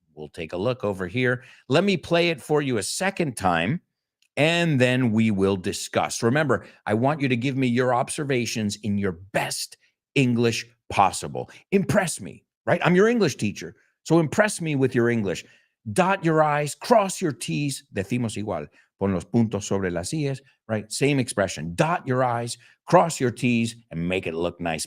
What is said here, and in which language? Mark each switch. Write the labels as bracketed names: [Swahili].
[English] We'll take a look over here. Let me play it for you a second time, and then we will discuss. Remember, I want you to give me your observations in your best English possible. Impress me, right? I'm your English teacher, so impress me with your English. Dot your I's, cross your T's. [Spanish] Decimos igual. Pon los puntos sobre las I's, right? [English] Same expression. Dot your I's, cross your T's, and make it look nice.